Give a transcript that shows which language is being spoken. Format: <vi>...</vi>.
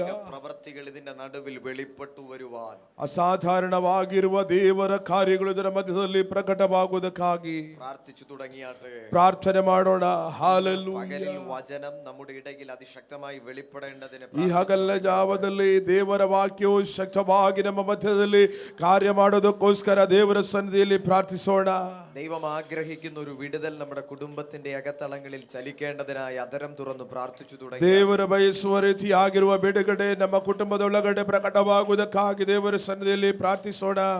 <ml>പ്രവർത്തികൾ ഇതിന്റെ നടുവിൽ വെളിപ്പെട്ടു വരുവാൻ,</ml> <kn>ಅಸಾಧಾರಣವಾಗಿರುವ ದೇವರ ಕಾರ್ಯಗಳು ಇದರ ಮಧ್ಯದಲ್ಲಿ ಪ್ರಕಟವಾಗುವುದಕ್ಕಾಗಿ</kn> <ml>പ്രാർത്ഥിച്ചു തുടങ്ങിയാട്ടെ.</ml> <kn>ಪ್ರಾರ್ಥನೆ ಮಾಡೋಣ. ಹಾಲೆಲೂಯಾ.</kn> <ml>പകലിൽ വചനം നമ്മുടെ ഇടയിൽ അതിശക്തമായി വെളിപ്പെടേണ്ടതിന്</ml> <kn>ಈ ಹಗಲ ಜಾವದಲ್ಲಿ ದೇವರ ವಾಕ್ಯವು ಶಕ್ತವಾಗಿ ನಮ್ಮ ಮಧ್ಯದಲ್ಲಿ ಕಾರ್ಯ ಮಾಡೋದಕ್ಕೋಸ್ಕರ ದೇವರ ಸನ್ನಿಧಿಯಲ್ಲಿ ಪ್ರಾರ್ಥಿಸೋಣ.</kn> <ml>ദൈവം ആഗ്രഹിക്കുന്ന ഒരു വിടുതൽ നമ്മുടെ കുടുംബത്തിന്റെ അകത്തളങ്ങളിൽ ചലിക്കേണ്ടതിനായി അതരം തുറന്നു പ്രാർത്ഥിച്ചു തുടങ്ങി.</ml> <kn>ದೇವರ ಬಯಸುವ ರೀತಿಯಾಗಿರುವ ಬಿಡುಗಡೆ ನಮ್ಮ ಕುಟುಂಬದೊಳಗಡೆ ಪ್ರಕಟವಾಗುವುದಕ್ಕಾಗಿ ದೇವರ ಸನ್ನಿಧಿಯಲ್ಲಿ ಪ್ರಾರ್ಥಿಸೋಣ.</kn>